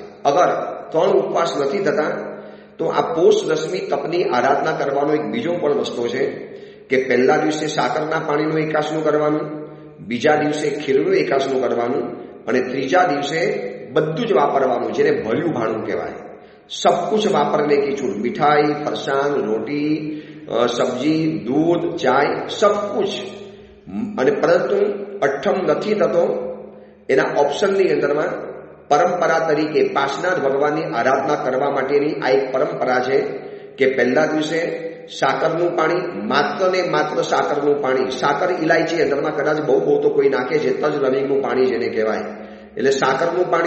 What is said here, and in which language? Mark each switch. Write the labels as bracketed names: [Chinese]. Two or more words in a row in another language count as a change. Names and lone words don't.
[Gujarati] અગર 3 ઉપવાસ નથી થતા તો આ પોષ દશમી તપની આરાધના કરવાનો એક બીજો પણ રસ્તો છે કે પહેલા દિવસે સાકરના પાણીનું એકાસનું કરવાનું, બીજા દિવસે ખીરનું એકાસનું કરવાનું અને ત્રીજા દિવસે બધું જ વાપરવાનું, જેને ભર્યું ભાણું કહેવાય. [Hindi] सब कुछ वापरने की छूट, मिठाई, फरसाण, रोटी, सब्जी, दूध, चाय, सब कुछ. [Gujarati] અને પરંતુ અઠમ નથી થતો એના ઓપ્શનની અંદરમાં પરંપરા તરીકે પાર્શ્વનાથ ભગવાનની આરાધના કરવા માટેની આ એક પરંપરા છે કે પહેલા દિવસે સાકરનું પાણી, માત્ર ને માત્ર સાકરનું પાણી, સાકર ઇલાયચી અંદરમાં કદાચ બહુ તો કોઈ નાખે છે, તજ લવિંગનું પાણી જેને કહેવાય, એટલે સાકરનું પાણી.